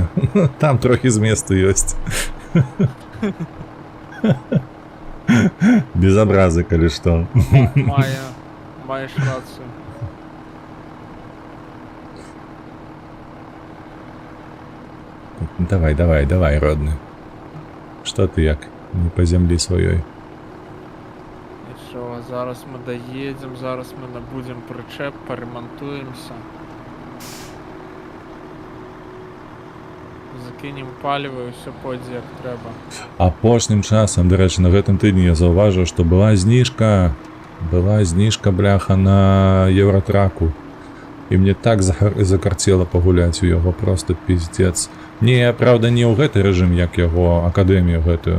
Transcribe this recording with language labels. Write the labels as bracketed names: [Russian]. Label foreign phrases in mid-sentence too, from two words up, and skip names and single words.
[Belarusian] Там трохі зместу ёсць. Без абразы, калі што. Маеш рацыю. Давай, родны. Што ты як? Не па зямлі сваёй. [Ukrainian] І що, зараз ми доїдемо, зараз ми набудемо причеп, поремонтуємося. Закинемо паліво і все пойде як треба. [Belarusian] Апошнім часам, да рэчы, на гэтым тыдні я заўважыў, што была зніжка, бляха, на Евротраку. І мне так закарцела пагуляць у яго, просто пиздец. Не, правда, не ў гэты рэжым, як яго акадэмію гэтую